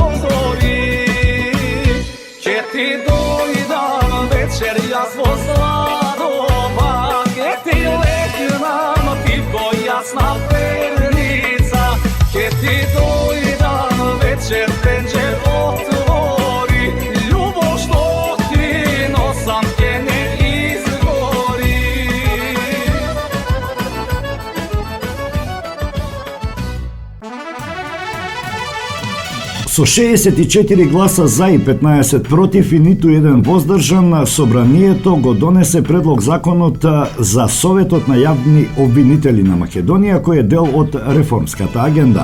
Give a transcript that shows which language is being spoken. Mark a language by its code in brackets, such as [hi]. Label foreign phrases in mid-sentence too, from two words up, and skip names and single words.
[mk] зори, ќе ти дојдам вечерја сво сладома, гдје ти легнам ти ко јасна перница, гдје ти дојдам вечер пенџер отвори, љубав што ти носам гдје не изгори. Со 64 гласа за и 15 против и ниту еден воздржан, собранието го донесе предлог законот за Советот на јавни обвинители на Македонија, кој е дел од реформската агенда.